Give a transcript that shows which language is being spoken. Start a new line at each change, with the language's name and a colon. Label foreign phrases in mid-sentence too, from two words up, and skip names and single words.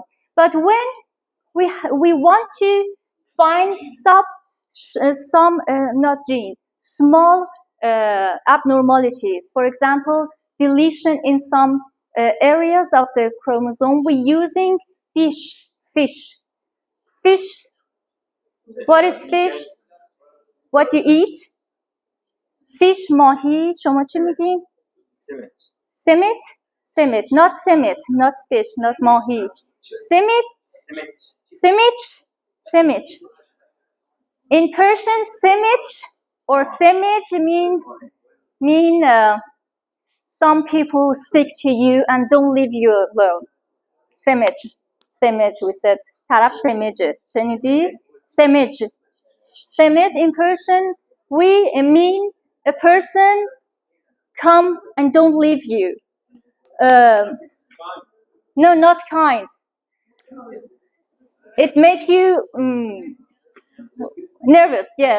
English: But when we want to find small abnormalities, for example, deletion in some areas of the chromosome, we're using fish. What is fish? What you eat? Fish,
Persian: ماهی. شما چی میگین؟
English: Simit, not simit, not fish, not ماهی. Simit. In Persian, simit or simit mean some people stick to you and don't leave you alone. Simit, we said.
Persian: طرف سمجه. شنیدی؟
English: Semij in Persian, we mean a person come and don't leave you. No, not kind. It makes you nervous, yes.